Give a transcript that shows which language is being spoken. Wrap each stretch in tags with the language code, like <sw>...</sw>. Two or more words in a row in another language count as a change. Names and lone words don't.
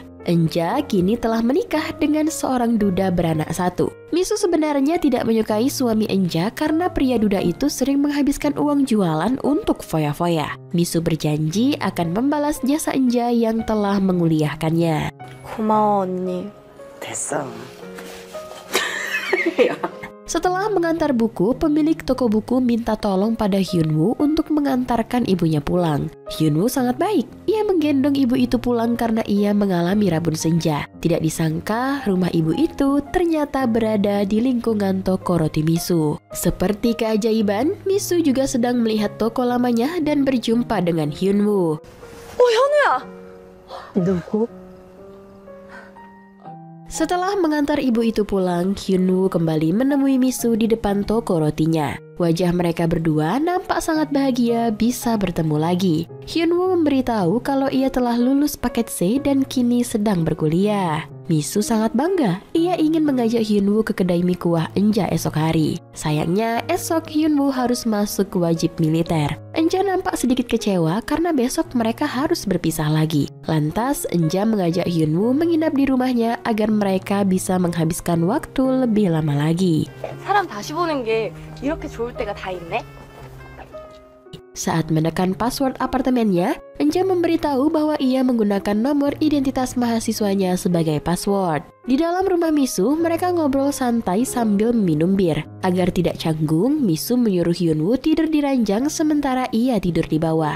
<id>Enja kini telah menikah dengan seorang duda beranak 1. Misu sebenarnya tidak menyukai suami Enja karena pria duda itu sering menghabiskan uang jualan untuk foya-foya. Misu berjanji akan membalas jasa Enja yang telah menguliahkannya.</id> <ko>고마워 언니. 됐어.</ko> <id>Setelah mengantar buku, pemilik toko buku minta tolong pada Hyunwoo untuk mengantarkan ibunya pulang. Hyunwoo sangat baik. Ia menggendong ibu itu pulang karena ia mengalami rabun senja. Tidak disangka, rumah ibu itu ternyata berada di lingkungan toko roti Misu. Seperti keajaiban, Misu juga sedang melihat toko lamanya dan berjumpa dengan Hyunwoo.</id> <ko>현우야! 누구?</ko> <id>Setelah mengantar ibu itu pulang, Hyunwoo kembali menemui Misu di depan toko rotinya. Wajah mereka berdua nampak sangat bahagia bisa bertemu lagi. Hyunwoo memberitahu kalau ia telah lulus paket C dan kini sedang berkuliah. Misu sangat bangga. Ia ingin mengajak Hyunwoo ke kedai mie kuah Enja esok hari. Sayangnya esok Hyunwoo harus masuk wajib militer. Enja nampak sedikit kecewa karena besok mereka harus berpisah lagi. Lantas Enja mengajak Hyunwoo menginap di rumahnya agar mereka bisa menghabiskan waktu lebih lama lagi.</id> <ko>사람 다시 보는 게 이렇게 좋을 때가 다 있네?</ko> <id>Saat menekan password apartemennya, Enja memberitahu bahwa ia menggunakan nomor identitas mahasiswanya sebagai password. Di dalam rumah Misu, mereka ngobrol santai sambil minum bir. Agar tidak canggung, Misu menyuruh Hyunwoo tidur di ranjang sementara ia tidur di bawah.</id>